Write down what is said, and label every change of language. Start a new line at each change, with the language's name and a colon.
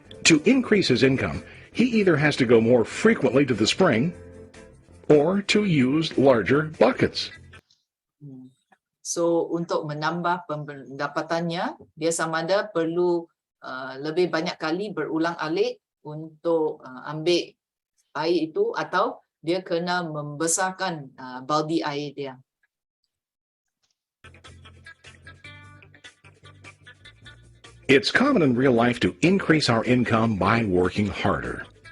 English: To increase his income, he either has to go more frequently to the spring or to use larger buckets.
Malay: So untuk menambah pendapatannya, dia sama ada perlu lebih banyak kali berulang-alik untuk ambil air itu atau dia kena membesarkan baldi air dia.
English: It's common in real life to increase our income by working harder.